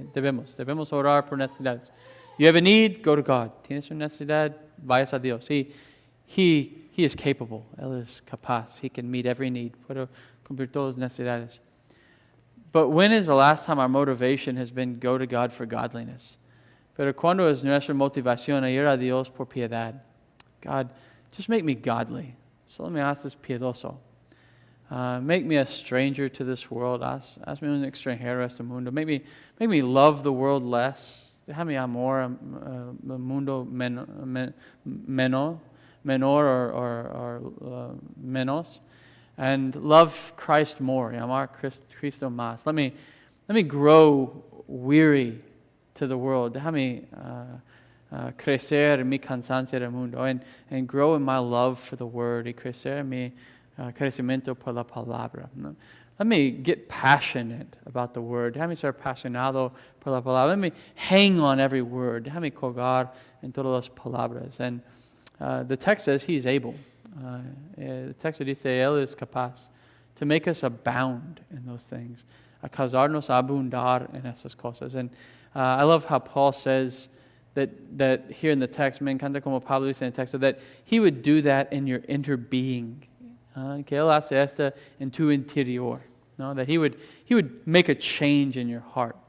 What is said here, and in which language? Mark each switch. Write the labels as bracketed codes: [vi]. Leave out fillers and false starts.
[es] Debemos orar por necesidades. [en] You have a need, go to God. [es] Tienes una necesidad, vayas a Dios. [en] He is capable. [es] Él es capaz. [en] He can meet every need. [es] Puede cumplir todas las necesidades. [en] But when is the last time our motivation has been go to God for godliness? [es] Pero cuando es nuestra motivación a ir a Dios por piedad? [en] God, just make me godly. [es] Solo me haces piedoso. [en] Make me a stranger to this world. [es] Hazme un extranjero a este mundo. [en] Make me love the world less. [es] Déjame amor al mundo menor or menos. [en] And love Christ more. [es] Amar Cristo más. [en] Let me grow weary to the world. [es] Déjame crecer mi cansancio del mundo. [en] And grow in my love for the word. [es] Y crecer mi crecimiento por la palabra. [en] Let me get passionate about the word. [es] Déjame ser apasionado por la palabra. [en] Let me hang on every word. [es] Déjame colgar en todas las palabras. [en] And the text says he's able. The text [es] dice, Él es capaz [en] to make us abound in those things. [es] A causarnos a abundar en esas cosas. [en] And I love how Paul says that here in the text, [es] me encanta como Pablo dice en el texto, [en] that he would do that in your inner being. [es] Que Él hace esto en tu interior. No? [en] That he would make a change in your heart.